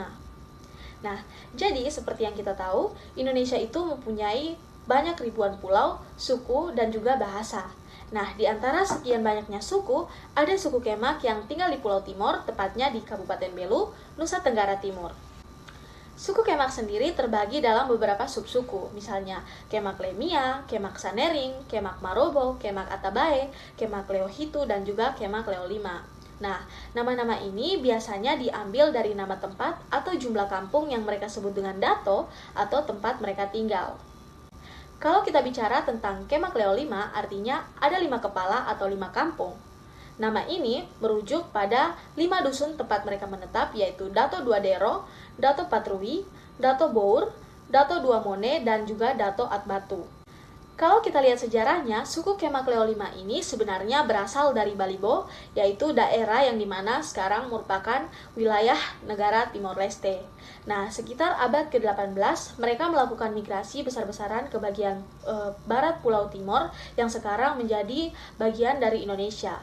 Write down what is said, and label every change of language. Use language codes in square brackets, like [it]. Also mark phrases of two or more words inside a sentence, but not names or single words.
[id] Nah, jadi seperti yang kita tahu, Indonesia itu mempunyai banyak ribuan pulau, suku, dan juga bahasa. Nah, di antara sekian banyaknya suku, ada suku Kemak yang tinggal di Pulau Timor, tepatnya di Kabupaten Belu, Nusa Tenggara Timur. Suku Kemak sendiri terbagi dalam beberapa subsuku, misalnya Kemak Lemia, Kemak Sanering, Kemak Marobo, Kemak Atabae, Kemak Leohitu, dan juga Kemak Leo 5. Nah, nama-nama ini biasanya diambil dari nama tempat atau jumlah kampung yang mereka sebut dengan dato atau tempat mereka tinggal. Kalau kita bicara tentang Kemak Leo 5, artinya ada 5 kepala atau 5 kampung. Nama ini merujuk pada 5 dusun tempat mereka menetap, yaitu Dato Dua Dero, Dato Patrui, Dato Bour, Dato Dua Mone, dan juga Dato Atbatu. Kalau kita lihat sejarahnya, suku Kemak Leo 5 ini sebenarnya berasal dari Balibo, yaitu daerah yang dimana sekarang merupakan wilayah negara Timor Leste. Nah, sekitar abad ke-18, mereka melakukan migrasi besar-besaran ke bagian barat Pulau Timor yang sekarang menjadi bagian dari Indonesia.